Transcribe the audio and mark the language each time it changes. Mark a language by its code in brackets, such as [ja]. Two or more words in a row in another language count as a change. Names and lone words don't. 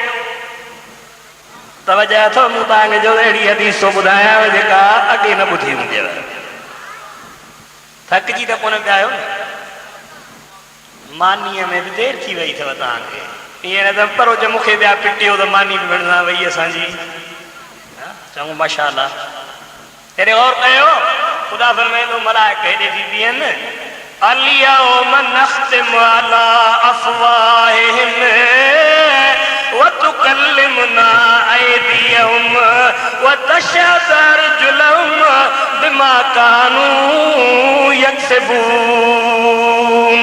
[sd] तवजह अथव मूं तव्हांखे जो अहिड़ी हदीस थो ॿुधायां जेका अॻे न ॿुधी हूंदव, थकिजी त कोन पिया आहियो न? मानीअ में बि देरि थी वई अथव तव्हांखे, ईअं न त परो जो मूंखे ॿिया पिटियो त मानी बि विढ़ंदा वई असांजी, चङो माशाअल्लाह। हेॾे गौर कयो, ख़ुदा फरमाईंदो मलाइका हेॾे थी बीहनि, [ar] اليوم نختم على أفواههم وتكلمنا أيديهم وتشهد أرجلهم بما كانوا يكسبون.